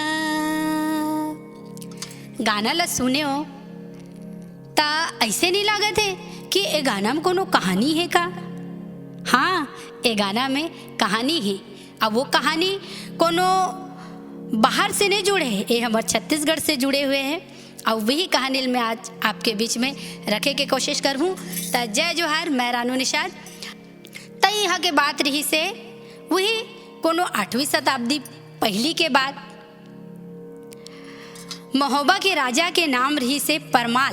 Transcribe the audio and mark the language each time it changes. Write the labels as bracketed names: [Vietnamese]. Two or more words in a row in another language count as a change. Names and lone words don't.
[Chhattisgarhi] गाना ला सुने हो ता ऐसे नहीं लागत है कि ए गाना में कोनो कहानी है का? हाँ, ए गाना में कहानी है। अब वो कहानी कोनो बाहर से नहीं जुड़े है, ये हमारे छत्तीसगढ़ से जुड़े हुए हैं। और वही कहानी मैं आज आपके बीच में रखे के कोशिश करूँ। तो जय जोहार, मैं रानू निषाद। तई यहाँ के बात रही से वही कोनो 8वीं शताब्दी पहली के बाद महोबा के राजा के नाम रही से परमाल।